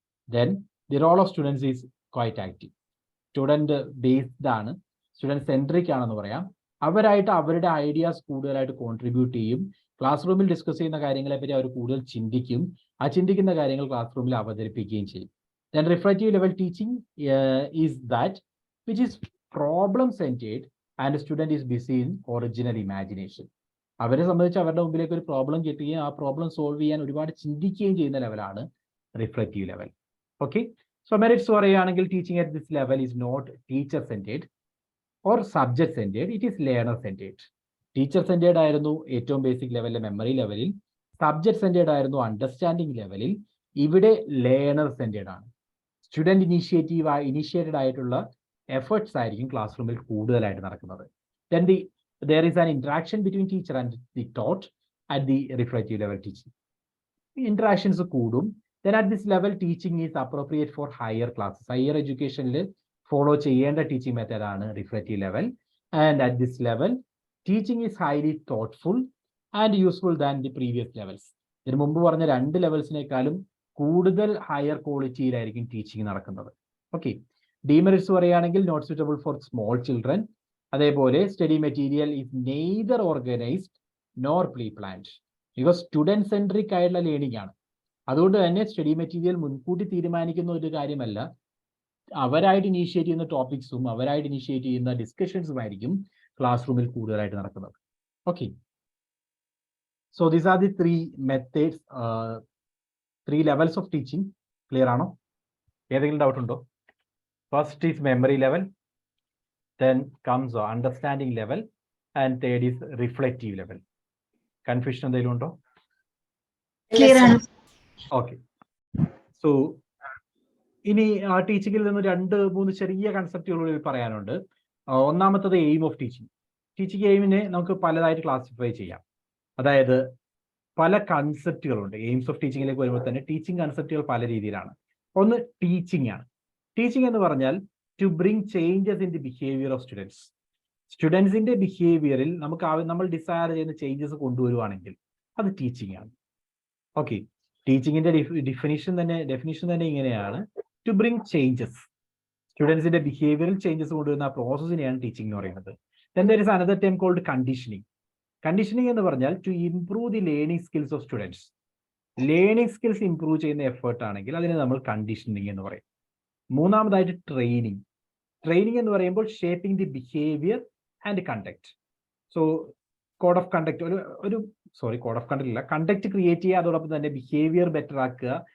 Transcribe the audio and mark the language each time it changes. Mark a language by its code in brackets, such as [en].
[en] Then the role of students is quite active. Student based ആണ്, student centric ആണെന്ന് പറയാം. [ml] അവരായിട്ട് അവരുടെ ഐഡിയാസ് കൂടുതലായിട്ട് കോൺട്രിബ്യൂട്ട് ചെയ്യും. ക്ലാസ് റൂമിൽ ഡിസ്കസ് ചെയ്യുന്ന കാര്യങ്ങളെ പറ്റി അവർ കൂടുതൽ ചിന്തിക്കും. ആ ചിന്തിക്കുന്ന കാര്യങ്ങൾ ക്ലാസ് റൂമിൽ അവതരിപ്പിക്കുകയും ചെയ്യും. [en] Then reflective level teaching is that which is problem centered and the student is busy in original imagination. [ml] അവരെ സംബന്ധിച്ച് അവരുടെ മുമ്പിലേക്ക് ഒരു പ്രോബ്ലം കിട്ടുകയും ആ പ്രോബ്ലം സോൾവ് ചെയ്യാൻ ഒരുപാട് ചിന്തിക്കുകയും ചെയ്യുന്ന ലെവലാണ് reflective level. [en] okay, so [ml] merits പറയുകയാണെങ്കിൽ [en] Teaching at this level is not teacher centred or subject centred, it is learner centred. [ml] Teacher centered ആയിരുന്നു ഏറ്റവും ബേസിക് ലെവലിലെ മെമ്മറി ലെവലിൽ, സബ്ജക്ട് സെൻറ്റേഡ് ആയിരുന്നു അണ്ടർസ്റ്റാൻഡിംഗ് ലെവലിൽ, ഇവിടെ ലേണർ സെൻറ്റേഡ് ആണ്. സ്റ്റുഡൻറ് ഇനീഷ്യേറ്റഡ് ആയിട്ടുള്ള efforts ആയിരിക്കും ക്ലാസ് റൂമിൽ കൂടുതലായിട്ട് നടക്കുന്നത്. [en] Then there is an interaction between teacher and the taught at the reflective level teaching. [ml] Interactions കൂടും. [en] Then at this level teaching is appropriate for higher classes. [ml] Higher educationൽ follow ചെയ്യേണ്ട teaching method ആണ് reflective level. [en] And at this level teaching is highly thoughtful and useful than the previous levels. [ml] ഇതിനു മുമ്പ് പറഞ്ഞ രണ്ട് ലെവൽസിനേക്കാളും കൂടുതൽ higher ക്വാളിറ്റിയിലായിരിക്കും teaching നടക്കുന്നത്. [en] okay, [ml] demerits പറയുകയാണെങ്കിൽ [en] Not suitable for small children. [ml] അതേപോലെ [en] Study material is neither organised nor pre planned. [ml] Because student centric ആയിട്ടുള്ള learning ആണ്. അതുകൊണ്ട് തന്നെ സ്റ്റഡി മെറ്റീരിയൽ മുൻകൂട്ടി തീരുമാനിക്കുന്ന ഒരു കാര്യമല്ല. അവരായിട്ട് ഇനീഷ്യേറ്റ് ചെയ്യുന്ന ടോപ്പിക്സും അവരായിട്ട് ഇനീഷ്യേറ്റ് ചെയ്യുന്ന ഡിസ്കഷൻസും ആയിരിക്കും ക്ലാസ് റൂമിൽ കൂടുതലായിട്ട് നടക്കുന്നത്. [en] Okay, so these are the 3 methods, 3 levels of teaching. [ml] Clear ആണോ? ഏതെങ്കിലും ഡൗട്ട് ഉണ്ടോ? [en] First is memory level, then comes understanding level, and third is reflective level. [ml] Confusion എന്തെങ്കിലും ഉണ്ടോ? Clear ആണ്. [en] Okay. [ml] So ഇനി ടീച്ചിങ്ങിൽ നിന്ന് 2-3 ചെറിയ കൺസെപ്റ്റുകൾ പറയാനുണ്ട്. ഒന്നാമത്തത് എയിം ഓഫ് ടീച്ചിങ്. ടീച്ചിങ് എയിമിനെ നമുക്ക് പലതായിട്ട് ക്ലാസിഫൈ ചെയ്യാം. അതായത് പല കൺസെപ്റ്റുകളുണ്ട്. എയിംസ് ഓഫ് ടീച്ചിങ്ങിലേക്ക് വരുമ്പോൾ തന്നെ ടീച്ചിങ് കൺസെപ്റ്റുകൾ പല രീതിയിലാണ്. ഒന്ന് ടീച്ചിങ് ആണ്. ടീച്ചിങ് എന്ന് പറഞ്ഞാൽ [en] To bring changes in the behaviour of students. [ml] സ്റ്റുഡൻസിന്റെ ബിഹേവിയറിൽ നമ്മൾ ഡിസയർ ചെയ്യുന്ന ചേഞ്ചസ് കൊണ്ടുവരുവാണെങ്കിൽ അത് ടീച്ചിങ് ആണ്. ഓക്കെ, ടീച്ചിങ്ങിന്റെ ഡെഫിനിഷൻ തന്നെ ഇങ്ങനെയാണ്: [en] To bring changes. [ml] സ്റ്റുഡൻസിന്റെ ബിഹേവിയറിൽ ചേഞ്ചസ് കൊണ്ടുവരുന്ന ആ പ്രോസസ്സിനെയാണ് ടീച്ചിങ് എന്ന് പറയുന്നത്. [en] Then there is another term called conditioning. [ml] Conditioning എന്ന് പറഞ്ഞാൽ [en] To improve the learning skills of students. [ml] Learning skills improve ചെയ്യുന്ന എഫേർട്ട് ആണെങ്കിൽ അതിനെ നമ്മൾ കണ്ടീഷനിങ് എന്ന് പറയും. മൂന്നാമതായിട്ട് ട്രെയിനിങ്. ട്രെയിനിങ് എന്ന് പറയുമ്പോൾ [en] Shaping the behaviour and conduct. [ml] So code of conduct code of conduct ഇല്ല, കണ്ടക്ട് ക്രിയേറ്റ് ചെയ്യുക, അതോടൊപ്പം തന്നെ ബിഹേവിയർ ബെറ്റർ ആക്കുക.